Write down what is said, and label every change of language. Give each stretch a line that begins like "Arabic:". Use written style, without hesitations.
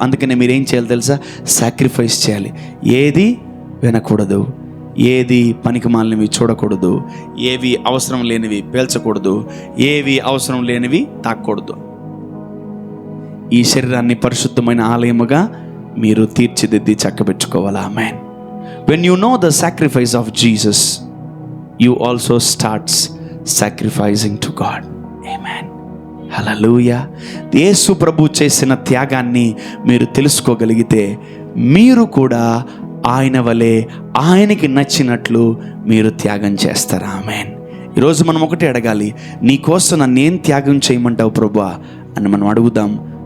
Telugu: అందుకనే మీరేం చేయాలి తెలుసా? సాక్రిఫైస్ చేయాలి. ఏది వినకూడదు, ఏది పనికిమాలినవి చూడకూడదు, ఏవి అవసరం లేనివి పేల్చకూడదు, ఏవి అవసరం లేనివి తాకూడదు. ఈ శరీరాన్ని పరిశుద్ధమైన ఆలయముగా మీరు తీర్చిదిద్ది చక్కబెట్టుకోవాలి. ఆమేన్.
English: When you know the sacrifice of Jesus, you also starts sacrificing to God. Amen. Hallelujah.
Telugu: యేసు ప్రభు చేసిన త్యాగాన్ని మీరు తెలుసుకోగలిగితే మీరు కూడా ఆయన వలె ఆయనకి నచ్చినట్లు మీరు త్యాగం చేస్తారు. ఆమేన్. ఈరోజు మనం ఒకటి అడగాలి, నీ కోసం నన్నేం త్యాగం చేయమంటావు ప్రభువా అని మనం అడుగుదాం.